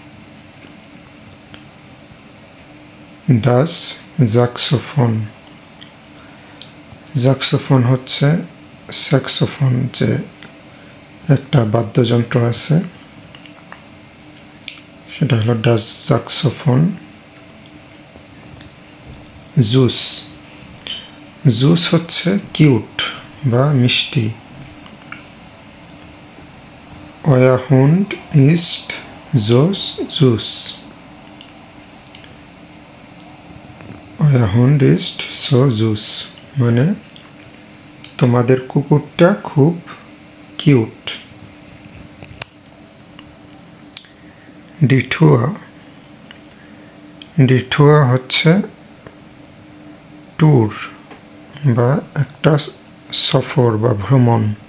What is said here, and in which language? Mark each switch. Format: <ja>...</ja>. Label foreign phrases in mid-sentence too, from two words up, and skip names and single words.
<de>das Saxofon</de> <bn>হচ্ছে স্যাক্সোফোন, যে একটা বাদ্যযন্ত্র আছে সেটা হলো</bn> <de>das Saxofon.</de> <bn>জুস হচ্ছে কিউট বা মিষ্টি।</bn> <de>euer Hund ist so süß, euer Hund ist so süß</de> <bn>মানে তোমাদের কুকুরটা খুব কিউট। ডিটুয়া হচ্ছে ট্যুর বা একটা সফর বা ভ্রমণ।</bn>